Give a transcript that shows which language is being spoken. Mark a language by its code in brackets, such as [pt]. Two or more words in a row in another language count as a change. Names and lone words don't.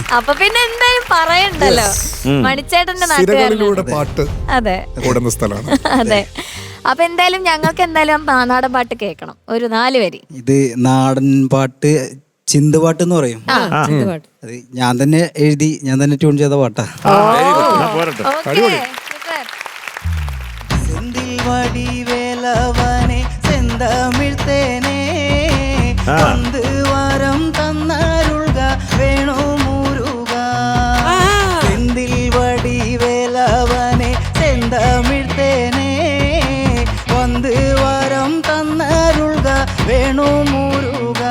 [ml] അപ്പൊ പിന്നെ എന്തായാലും പറയണ്ടല്ലോ, മണിച്ചേട്ടന്റെ നാട്ടുകാരനോട് പാട്ട്. അതെ അതെ. അപ്പൊ എന്തായാലും ഞങ്ങൾക്ക് എന്തായാലും നാടൻ പാട്ട് കേൾക്കണം, ഒരു 4 വരി. ഇത് നാടൻ പാട്ട് ചിന്തുപാട്ട് എന്ന് പറയും. അത് ഞാൻ തന്നെ എഴുതി ഞാൻ തന്നെ ട്യൂൺ ചെയ്ത പാട്ടാ. പോരട്ടെ. [ta] செந்தில் வடிவேலவனே செந்தமிழ்த்தேனே வந்து வரம் தன்னருள்க வேணும் முருகா. செந்தில் வடிவேலவனே செந்தமிழ்த்தேனே வந்து வரம் தன்னருள்க வேணும் முருகா.